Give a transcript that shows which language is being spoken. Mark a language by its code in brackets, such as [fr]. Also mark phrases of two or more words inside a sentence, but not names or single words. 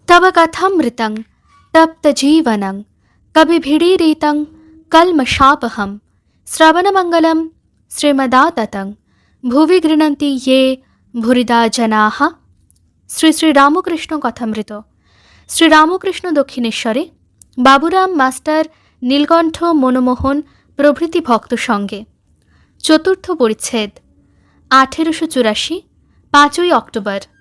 [sa] तव कथमृतं तप्तजीवनं कविभिडीरितं कल्मषापहं श्रवणमङ्गलं श्रीमदाततं भुवि गृह्णन्ति ये भूरिदा जनाः। [bn] শ্রী শ্রী রামকৃষ্ণ কথামৃত। শ্রীরামকৃষ্ণ দক্ষিণেশ্বরে বাবুরাম মাস্টার, নীলকণ্ঠ, মনমোহন প্রভৃতি ভক্ত সঙ্গে। চতুর্থ পরিচ্ছেদ, 1884, 5ই অক্টোবর।